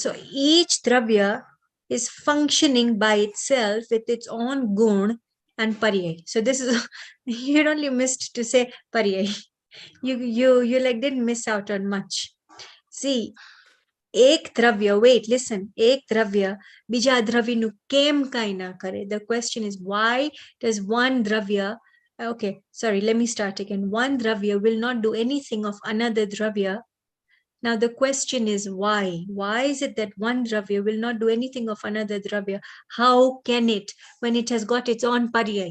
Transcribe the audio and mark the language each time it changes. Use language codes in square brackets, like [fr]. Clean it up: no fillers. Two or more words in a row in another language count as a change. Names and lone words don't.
[en] So each dravya is functioning by itself with its own goon and pariyaay. So this is, you only missed to say pariyaay. You like didn't miss out on much. [gu] See, એક દ્રવ્ય, [en] wait, listen, [gu] એક દ્રવ્ય, બીજા દ્રવ્ય નું કેમ કંઈ ના કરે. [en] The question is, why does one dravya, okay, sorry, let me start again. One dravya will not do anything of another dravya. Now the question is why? Why is it that one dravya will not do anything of another dravya? How can it, when it has got its own pariyaay?